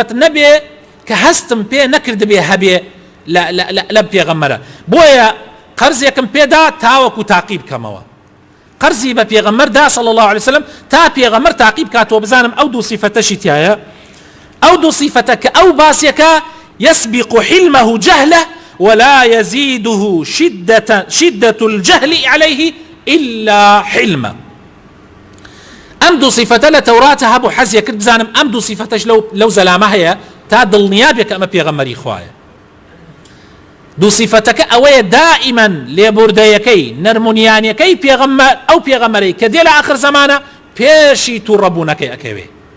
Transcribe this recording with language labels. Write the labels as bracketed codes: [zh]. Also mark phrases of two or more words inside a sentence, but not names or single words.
[ckb] دوو صیفەت نەبێ کە هەستم پێ نەکرد بێ هەبێ لە پێغەمبەرە. بۆیە قەرزێکم پێدا تاوەکو تاقی بکەمەوە. قەرزی بە پێغەمبەردا [ar] صلی الله عليه وسلم [ckb] تا پێغەمبەر تاقی بکاتەوە بزانم ئەو دوو صیفەتەشی تایە. ئەو دوو صیفەتە کە ئەو باسیەکە [ar] يسبق حلمه جهله ولا يزيده شدة الجهل عليه إلا حلما. [ckb] ئەم دوو صیفەتە لە تەوراتە هەبوو حەزیە کرد بزانم ئەم دوو صیفەتەش لەو زەلامە هەیە تا دڵنیابێت کە ئەمە پێغەمبەری خوایە. دوو صیفەتەکە ئەوەیە دائیمەن لێبوردەیەکەی نەرمونیانیەکەی پێغەمبەر ئەو پێغەمبەرەی کە دێ لە آخر زەمانە پێشی تووڕەبوونەکەی ئەکەوێ.